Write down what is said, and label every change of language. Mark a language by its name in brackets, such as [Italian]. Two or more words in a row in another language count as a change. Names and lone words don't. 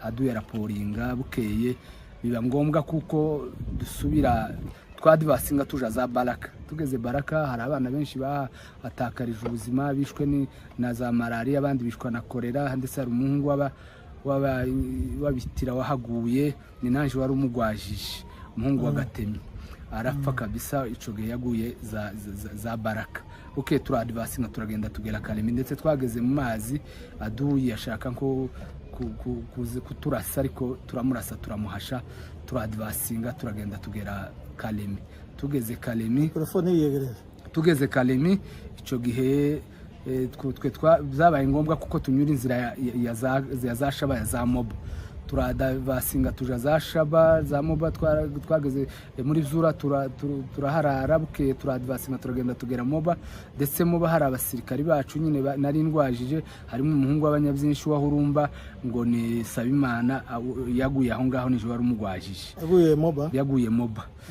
[Kinyarwanda] aduyi araporinga bukeye biba ngombwa kuko dusubira twadvasinga tuja za Baraka tugeze Baraka hari abana benshi batakarije ubuzima bishwe na za malaria abandi bishwa na kolera ndetse hari umuhungu wabitira wahaguye ni nanje wari umugwajije umuhungu wa Gatemi arapfa kabisa ico gihe yaguye za Baraka turadvasinga turagenda tugera Kalemi ndetse twageze mu mazi aduyi yashaka ko kuturasa ariko turamurasa turamuhasha turadvasinga turagenda tugera Kalemi tugeze Kalemi ico gihe twe zabaye ngombwa kuko tunyura inzira ya za Shaba ya za Moba turadvasinga tuja za Shaba za Moba twageze muri Zura turaharara bukeye turadvasinga turagenda tugera Moba ndetse Moba hari abasirikari bacu nyine nari ndwajije harimo umuhungu w'abanyabyinshi wa Hurumba ngo ni Sabimana yaguye aho ngaho nije wari umugwajije yaguye Moba